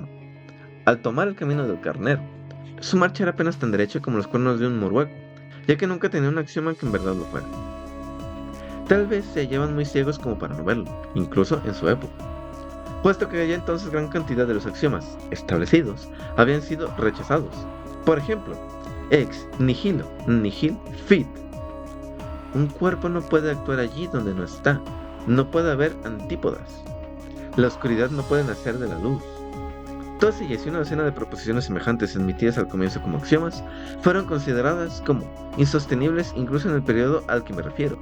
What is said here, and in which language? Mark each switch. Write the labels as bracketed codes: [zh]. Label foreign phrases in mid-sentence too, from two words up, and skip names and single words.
[es] Al tomar el camino del carnero, su marcha era apenas tan derecha como los cuernos de un morueco, ya que nunca tenía un axioma que en verdad lo fuera. Tal vez se hallaban muy ciegos como para no verlo, incluso en su época, puesto que ya entonces gran cantidad de los axiomas establecidos habían sido rechazados. Por ejemplo, [la] ex nihilo nihil fit. [es] Un cuerpo no puede actuar allí donde no está. No puede haber antípodas. La oscuridad no puede nacer de la luz. Todas ellas y una docena de proposiciones semejantes admitidas al comienzo como axiomas fueron consideradas como insostenibles incluso en el periodo al que me refiero.